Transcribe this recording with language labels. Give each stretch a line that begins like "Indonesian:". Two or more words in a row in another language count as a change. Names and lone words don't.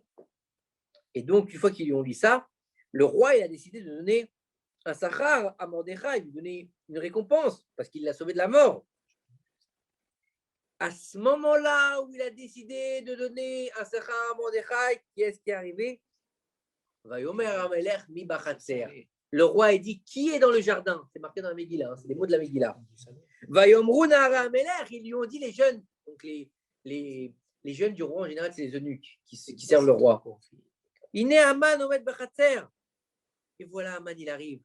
French: Et donc, une fois qu'ils lui ont dit ça, le roi il a décidé de donner un sachar à Mordechai, lui donner une récompense parce qu'il l'a sauvé de la mort. À ce moment-là où il a décidé de donner un sachar à Mordechai, qui est-ce qui est arrivé?
Hebrew: ויאמר המלך מי בחצר.
French: le roi a dit qui est dans le jardin? C'est marqué dans la Megillah, c'est les mots de la Megillah.
Hebrew: ויאמרו נערי המלך,
French: ils lui ont dit les jeunes, donc les jeunes du roi en général, c'est les eunuques qui servent le roi.
Hebrew: הנה המן עומד בחצר.
French: Et voilà, Aman, il arrive.